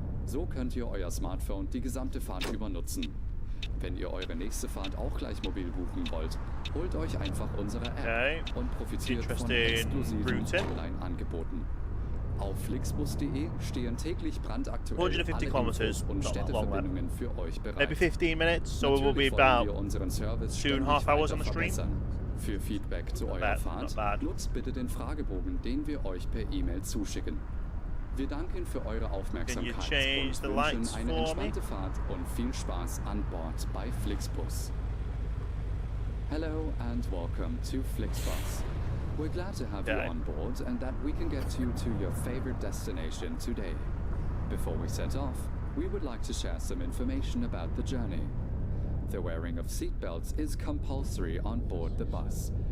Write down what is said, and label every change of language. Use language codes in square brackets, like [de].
[de] So könnt ihr euer Smartphone die gesamte Fahrt über nutzen. Wenn ihr eure nächste Fahrt auch gleich mobil buchen wollt, holt euch einfach unsere App und profitiert von exklusiven Online-Angeboten. Auf flixbus.de stehen täglich brandaktuelle [en] 150 kilometers [de] und Städteverbindungen für euch bereit. [en] Maybe 15 minutes, so it will be about 2.5 hours on the stream. [de] Für Feedback zu eurer Fahrt nutzt bitte den Fragebogen, den wir euch per E-Mail zuschicken. Wir danken für eure Aufmerksamkeit und wünschen eine entspannte Fahrt und viel Spaß an Bord bei Flixbus. [en] Hello and welcome to Flixbus. We're glad to have you on board and that we can get you to your favorite destination today. Before we set off, we would like to share some information about the journey. The wearing of seatbelts is compulsory on board the bus.